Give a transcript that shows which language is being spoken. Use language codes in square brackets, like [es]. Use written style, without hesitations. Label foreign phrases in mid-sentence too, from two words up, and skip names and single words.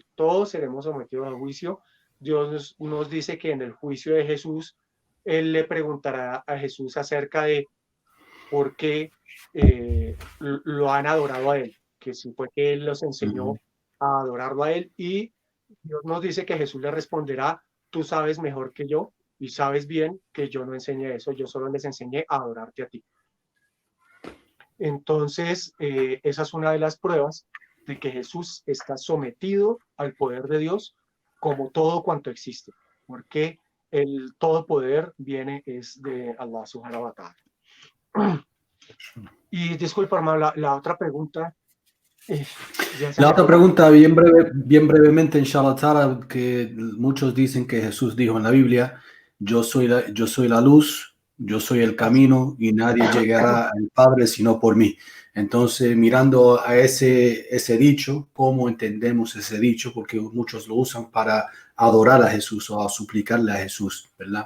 [es] Todos seremos sometidos a juicio. Dios nos dice que en el juicio de Jesús, Él le preguntará a Jesús acerca de por qué lo han adorado a Él, que si fue que Él los enseñó a adorarlo a Él, y Dios nos dice que Jesús le responderá: tú sabes mejor que yo y sabes bien que yo no enseñé eso, yo solo les enseñé a adorarte a ti. Entonces, esa es una de las pruebas de que Jesús está sometido al poder de Dios como todo cuanto existe, porque el todo poder viene es de Allah [ar] سبحانه وتعالى. [es] Y disculpa, hermano, la otra pregunta. La otra pregunta, bien brevemente, [ar] إن شاء الله تعالى, [es] que muchos dicen que Jesús dijo en la Biblia: yo soy la luz, yo soy el camino y nadie llegará al Padre sino por mí. Entonces, mirando a ese dicho, ¿cómo entendemos ese dicho? Porque muchos lo usan para adorar a Jesús o a suplicarle a Jesús, ¿verdad?